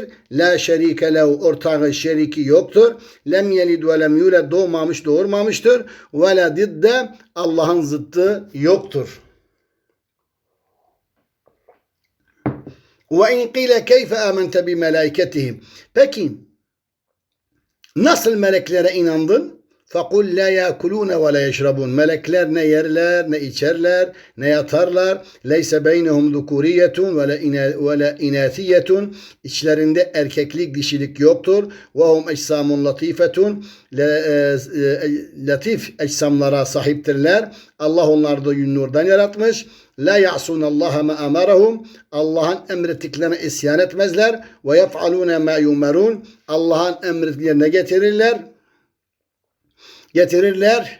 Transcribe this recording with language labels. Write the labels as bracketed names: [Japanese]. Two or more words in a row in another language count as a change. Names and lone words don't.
[Arabic] لا شريك له, [Turkish] ortağı şeriki yoktur. [Arabic] لم يلد ولم يولد, [Turkish] doğmamış doğurmamıştır. [Arabic] ولا ضد, [Turkish] Allah'ın zıttı yoktur. [Arabic] وإن قيل كيف آمنت بملائكتهم. [Turkish] Peki nasıl meleklere inandın? [Arabic] فَقُلْ لَا يَأْكُلُونَ وَلَا يَشْرَبُونَ. [Turkish] Melekler ne yerler, ne içerler, ne yatarlar. [Arabic] لَيْسَ بَيْنَهُمْ ذُكُورِيَّةٌ وَلَا اِنَاثِيَّةٌ. [Turkish] İçlerinde erkeklik, dişilik yoktur. [Arabic] وَهُمْ اَجْسَامٌ لَطِيفَةٌ. [Turkish] Latif ecsamlara sahiptirler. Allah onları da nurdan yaratmış. [Arabic] لا يعصون الله ما أمرهم. [Turkish] Allah'ın emrettiklerine isyan etmezler. [Arabic] ويفعلون ما يؤمرون. [Turkish] Allah'ın emrettiklerine getirirler.